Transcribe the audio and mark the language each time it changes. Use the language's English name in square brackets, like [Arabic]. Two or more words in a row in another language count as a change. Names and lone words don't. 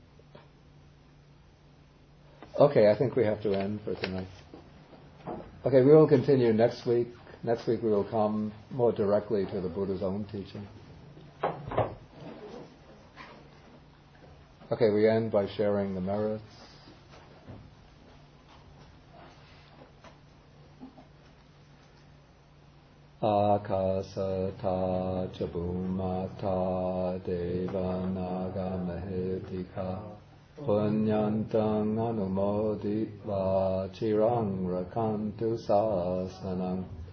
[English] Okay, I think we have to end for tonight. Okay, we will continue next week. Next week we will come more directly to the Buddha's own teaching. Okay, we end by sharing the merits. [Pali] Akasata chabumata devanaga mahetika punyantang anumoditva chirang rakantu sasanam.